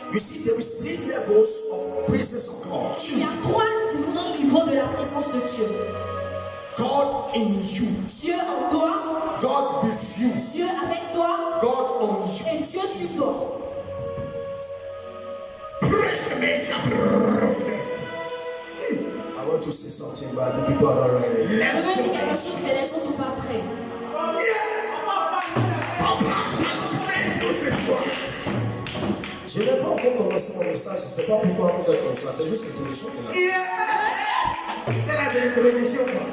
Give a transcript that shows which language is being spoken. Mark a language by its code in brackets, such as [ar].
[en] You see, there is 3 levels of presence of God. [fr] Il y a 3 différents niveaux de la présence de Dieu. [en] God in you, [fr] Dieu en toi, [en] God with you, [fr] Dieu avec toi, [en] God on you. [fr] et Dieu sur toi. [en] Praise major prophet. I want to say something, but the people are not ready. [fr] Je veux dire quelque chose, mais les gens ne sont pas prêts. Papa, enseigne-nous ce soir. Je n'ai pas encore commencé mon message, je ne sais pas pourquoi vous êtes comme ça, c'est juste l'introduction que là. C'est la introduction.